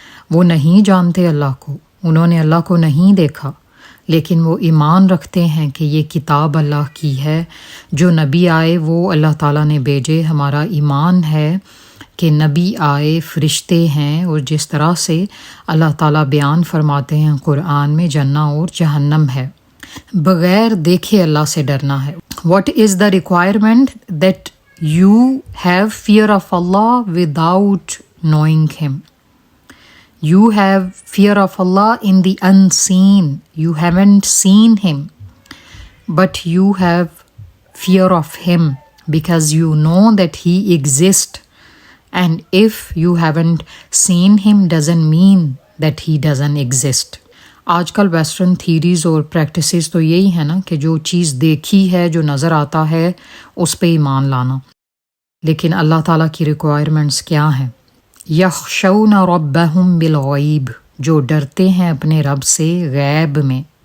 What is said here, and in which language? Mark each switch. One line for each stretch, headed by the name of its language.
Urdu: وہ نہیں جانتے اللہ کو، انہوں نے اللہ کو نہیں دیکھا، لیکن وہ ایمان رکھتے ہیں کہ یہ کتاب اللہ کی ہے، جو نبی آئے وہ اللہ تعالیٰ نے بھیجے۔ ہمارا ایمان ہے کہ نبی آئے فرشتے ہیں، اور جس طرح سے اللہ تعالیٰ بیان فرماتے ہیں قرآن میں، جنہ اور جہنم ہے۔ بغیر دیکھے اللہ سے ڈرنا ہے۔
English: What is the requirement? That you have fear of Allah without knowing Him. You have fear of Allah in the unseen. You haven't seen Him, but you have fear of Him because you know that He exists. And if you haven't seen Him doesn't mean that He doesn't exist.
Urdu: آج کل western theories اور practices تو یہی ہے نا کہ جو چیز دیکھی ہے، جو نظر آتا ہے، اس پہ ایمان لانا۔ لیکن اللہ تعالیٰ کی ریکوائرمنٹس کیا ہیں؟
Arabic: یخشون ربہم بالغیب،
Urdu: جو ڈرتے ہیں اپنے رب سے غیب میں۔